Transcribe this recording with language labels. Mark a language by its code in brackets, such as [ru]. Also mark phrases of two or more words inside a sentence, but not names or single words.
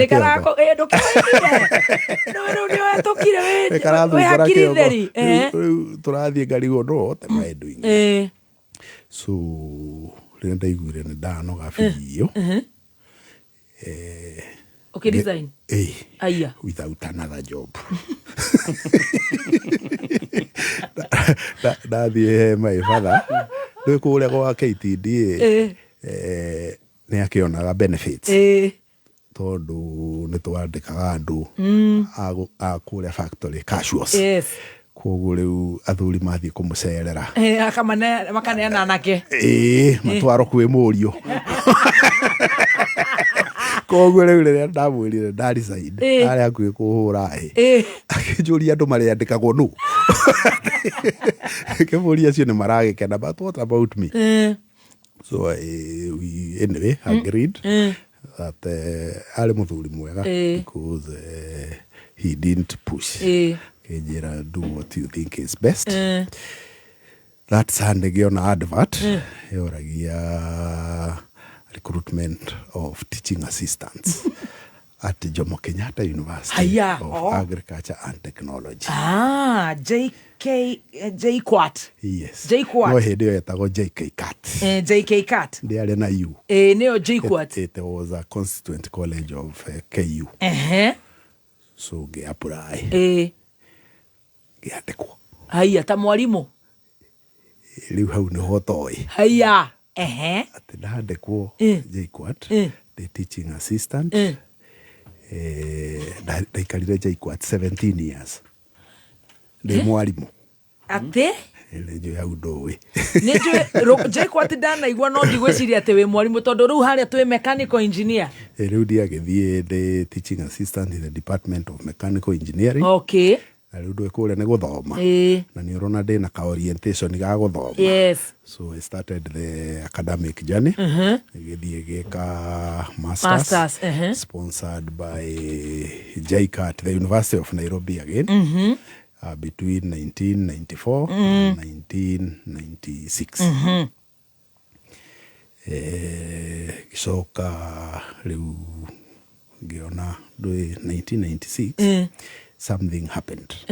[ki] Nikarako ndukire. No tokire we hakiri theri. Turathie ngari gono te maendu ingi. So rĩrĩa ndaiguire nĩ ndanoga biũ. [en] Okay, design. Aya. Without another job. Ndathiĩ my father. [ki] Rĩu kũrĩa gwa KTDA. Nĩ akĩonaga benefits. Tondũ nĩ twandĩkaga andũ a kũrĩa [en] factory casuals. [ki] Koguo rĩu athuri mathiĩ kũmũcerera. Makaneana anake. Matwaro kwĩ mũriũ. Koguo rĩu rĩrĩa ndamwĩrire ndaresign arĩa hakuhĩ kũhũra akĩnjũria andũ marĩandĩkagwo nũ. Kĩmũria acio nĩ maragĩkena, [en] but what about me? So we anyway agreed that [ki] arĩ mũthuri mwega [en] because he didn't push. Kĩnjĩra do what you think is best. That Sunday ngĩona advert yoragia recruitment of teaching assistants at Jomo Kenyatta University of Agriculture and Technology. JKUAT. Yes. JKUAT. [ki] No hĩndĩ ĩyo yetagwo JKCAT. JKCAT. Ndĩarĩ na U. Nĩyo JKUAT. [en] It was a constituent college of KU. [ki] So ngĩapply. Ngĩandĩkwo. Haya, ta mwalimu. Rĩu hau nĩho toĩ. Haya. Atĩ ndandĩkwo JKUAT, [en] the teaching assistant. [ki] Ndaikarire JKUAT 17 years. Ndĩ mwarimu. Atĩ? Nĩnjũĩ hau ndũĩ. Nĩnjũĩ JKUAT ndanaigua no ndigwĩciria atĩ wĩ mwarimu tondũ rĩu harĩa twĩ [en] mechanical engineer. [ki] Rĩu ndiagĩthiĩ ndĩ [en] teaching assistant in the Department of Mechanical Engineering. Okay. [ki] Na rĩu ndũĩ kũrĩa nĩ gũthoma. Na nĩ ũrona ndĩna ka orientation ga gũthoma. [en] Yes. So I started the academic journey. [ki] Gĩthiĩ gĩka masters. [en] Sponsored by JKUAT, the University of Nairobi again. Between 1994 and 1996. [ki] Gĩcoka rĩu ngĩona ndũĩ 1996 [en] something happened.